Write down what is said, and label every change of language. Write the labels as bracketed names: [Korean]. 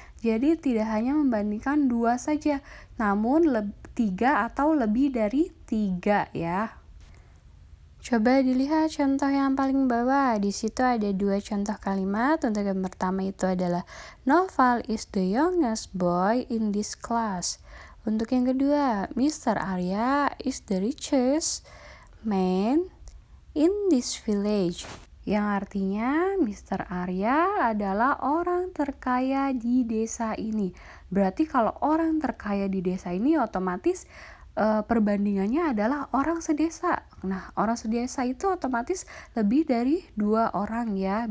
[Indonesian] Jadi tidak hanya membandingkan 2 saja, namun 3 atau lebih dari 3 ya. Coba dilihat contoh yang paling bawah. Di situ ada 2 contoh kalimat. Untuk yang pertama itu adalah [English] Noval is the youngest boy in this class. [Indonesian] Untuk yang kedua, Mr. [English] Arya is the richest man in this village. [Indonesian] Yang artinya Mr. Arya adalah orang terkaya di desa ini. Berarti kalau orang terkaya di desa ini otomatis perbandingannya adalah orang sedesa. Nah, orang sedesa itu otomatis lebih dari 2 orang ya.